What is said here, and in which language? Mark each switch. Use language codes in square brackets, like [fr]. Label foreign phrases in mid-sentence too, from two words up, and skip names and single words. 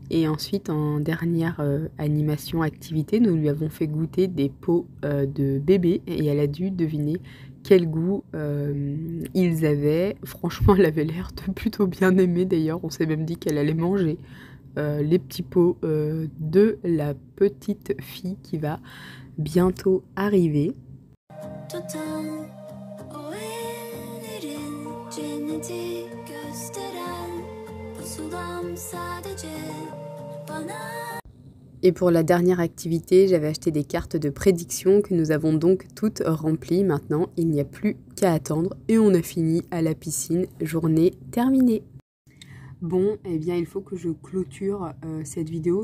[fr] Et ensuite, en dernière animation activité, nous lui avons fait goûter des pots de bébé et elle a dû deviner quel goût ils avaient. Franchement, elle avait l'air de plutôt bien aimer d'ailleurs. On s'est même dit qu'elle allait manger les petits pots de la petite fille qui va bientôt arriver. [tr] tutan o ellerin cenneti gösteren pusulam sadece bana. [fr] Et pour la dernière activité, j'avais acheté des cartes de prédiction que nous avons donc toutes remplies. Maintenant, il n'y a plus qu'à attendre et on a fini à la piscine. Journée terminée. Bon, eh bien, il faut que je clôture cette vidéo.